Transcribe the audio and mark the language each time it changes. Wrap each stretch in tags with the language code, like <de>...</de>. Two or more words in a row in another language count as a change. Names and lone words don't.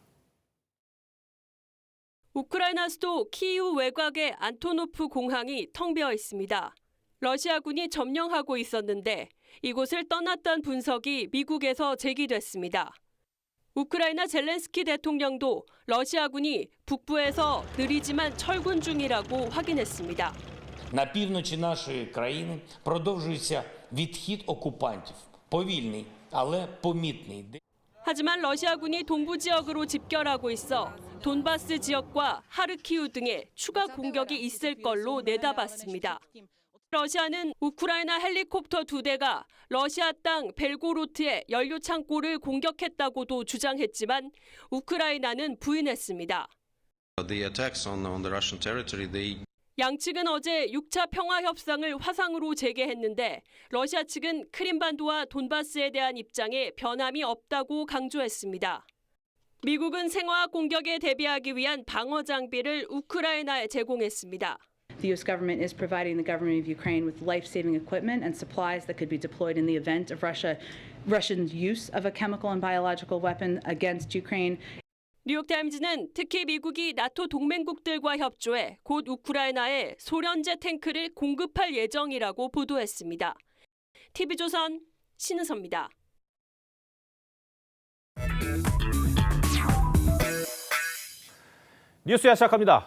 <ko>우크라이나 수도 키이우 외곽의 안토노프 공항이 텅 비어 있습니다. 러시아군이 점령하고 있었는데 이곳을 떠났다는 분석이 미국에서 제기됐습니다. 우크라이나 젤렌스키 대통령도 러시아군이 북부에서 느리지만 철군 중이라고 확인했습니다.</ko> <uk>На півночі нашої країни продовжується відхід окупантів. повільний, але помітний.</uk> <ko>하지만 러시아군이 동부 지역으로 집결하고 있어 돈바스 지역과 하르키우 등에 추가 공격이 있을 걸로 내다봤습니다. 러시아는 우크라이나 헬리콥터 2대가 러시아 땅 벨고로트의 연료 창고를 공격했다고도 주장했지만 우크라이나는 부인했습니다.</ko> <en>The attacks on the Russian territory,</en> <ko>양측은 어제 6차 평화 협상을 화상으로 재개했는데 러시아 측은 크림반도와 돈바스에 대한 입장에 변함이 없다고 강조했습니다. 미국은 생화학 공격에 대비하기 위한 방어 장비를 우크라이나에 제공했습니다.</ko> <en>The U.S. government is providing the government of Ukraine with life-saving equipment and supplies that could be deployed in the event of Russia's use of a chemical and biological weapon against Ukraine.</en> <ko>뉴욕타임즈는 특히 미국이 나토 동맹국들과 협조해 곧 우크라이나에 소련제 탱크를 공급할 예정이라고 보도했습니다. TV조선 신은서입니다. 뉴스야 시작합니다.</ko>